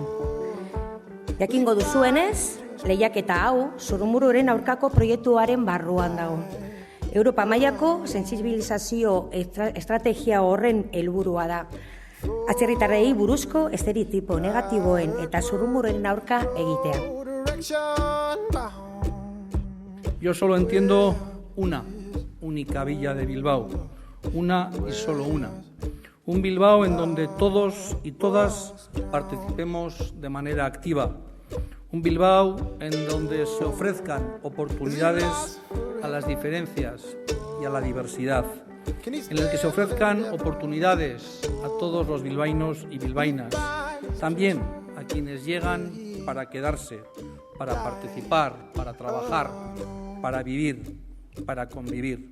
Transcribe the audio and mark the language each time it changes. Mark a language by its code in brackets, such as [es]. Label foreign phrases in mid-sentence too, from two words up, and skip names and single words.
[eu] Jakingo duzuenez, lehiaketa hau zurrumurroren aurkako proiektuaren barruan dago. Europa mailako sentsibilizazio estrategia horren helburua da. Atzerritarrei buruzko estereotipo negatiboen eta zurrumurroren aurka egitea. [es] Yo solo entiendo una única villa de Bilbao, una y solo una. Un Bilbao en donde todos y todas participemos de manera activa. Un Bilbao en donde se ofrezcan oportunidades a las diferencias y a la diversidad, en el que se ofrezcan oportunidades a todos los bilbaínos y bilbaínas, también a quienes llegan para quedarse, para participar, para trabajar, para vivir, para convivir.